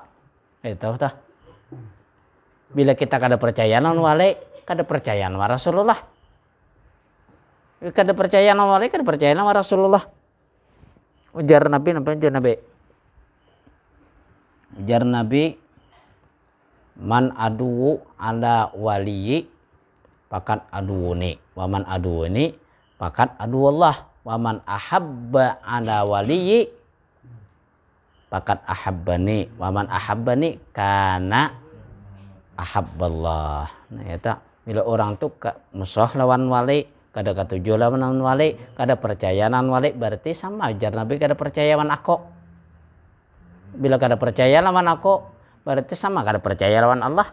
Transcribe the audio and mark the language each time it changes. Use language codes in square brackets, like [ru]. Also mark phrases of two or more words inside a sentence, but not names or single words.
[bjn] Itu tah. Bila kita kada percaya lawan wali, kada percaya lawan Rasulullah. Kada percaya lawan wali, kada percaya lawan Rasulullah. Ujar Nabi, apa ujar Nabi? Ujar Nabi, [ar] من عادى على وليي فقد عاداني ومن عاداني فقد عادى الله ومن أحب على وليي فقد أحبني ومن أحبني كان أحب الله. [bjn] Nah ya tak, bila orang tuh musuh lawan wali, kada katuju lawan wali, kada percaya lawan wali, berarti sama ujar Nabi kada percaya lawan aku. Bila kada percaya lawan aku, berarti sama kada percaya lawan Allah.